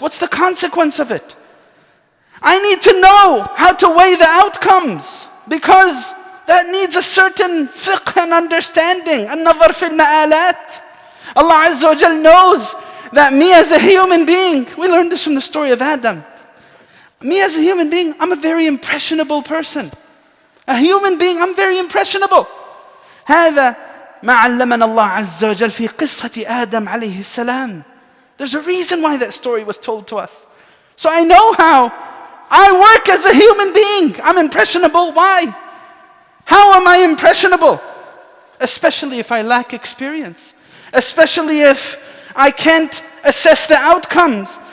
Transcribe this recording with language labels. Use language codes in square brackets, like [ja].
[en] What's the consequence of it? I need to know how to weigh the outcomes, because that needs a certain fiqh and understanding. An-nazar fil ma'alat. Allah Azza wa Jal knows that me as a human being, we learned this from the story of Adam. Me as a human being, I'm a very impressionable person. A human being, I'm very impressionable. [ar] هذا ما علمنا الله عز وجل في قصة آدم عليه السلام. [en] There's a reason why that story was told to us. So I know how I work as a human being. I'm impressionable. Why? How am I impressionable? Especially if I lack experience. Especially if I can't assess the outcomes.